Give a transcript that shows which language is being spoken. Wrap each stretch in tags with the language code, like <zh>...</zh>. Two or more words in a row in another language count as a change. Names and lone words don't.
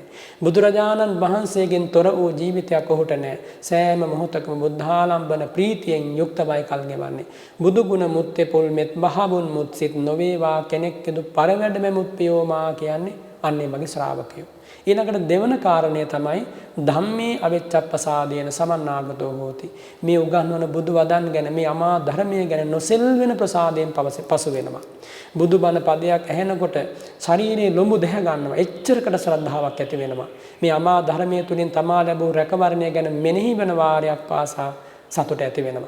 <si>බුදුරජාණන් වහන්සේගෙන් තොර වූ ජීවිතයක් ඔහුට නැහැ. සෑම මොහොතකම බුද්ධාලම්බන ප්‍රීතියෙන් යුක්තවයි කල් ගෙවන්නේ. බුදු ගුණ මුත්තේ පුල් මෙත් බහවුන් මුත් සිත් නොවේවා කෙනෙක් කිදු පරවැඩ මෙමුත් පියෝමා කියන්නේ අන්නේ මගේ ශ්‍රාවකයෝ. ඊළඟට දෙවන කාරණය තමයි</si> <pi>ධම්මේ අවිච්ඡප්පසාදේන සමන්නාගතෝ හෝති.</pi> <si>මේ උගන්වන බුදු වදන් ගැන මේ අමා ධර්මයේ ගැන නොසෙල් වෙන ප්‍රසාදයෙන් පසු වෙනවා. බුදුබණ පදයක් ඇහෙනකොට ශරීරයේ ලොඹු දැහ ගන්නවා. එච්චරකට ශ්‍රද්ධාවක් ඇති වෙනවා. මේ අමා ධර්මයේ තුලින් තමා ලැබූ රැකවරණය ගැන මෙනෙහි වෙන වාරයක් පාසා සතුට ඇති වෙනවා.</si>